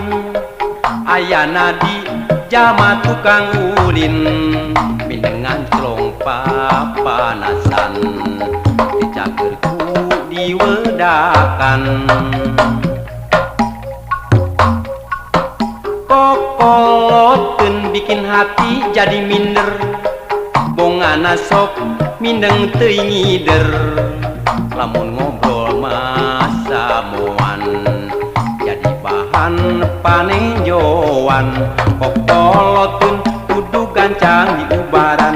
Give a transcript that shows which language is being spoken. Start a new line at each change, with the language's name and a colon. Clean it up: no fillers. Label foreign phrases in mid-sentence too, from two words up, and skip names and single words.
Sundanese: Ayana di jama tukang ulin. Mindengan celong papanasan. Dicagerku diwedakan. Kokolotin
Indonesian: bikin hati jadi minder.
Sundanese: Bongana sok mindeng teuing ngider. Lamun ngobrol masa moan jadi bahan panejoan. Kokolotin kudu gancang di ubaran.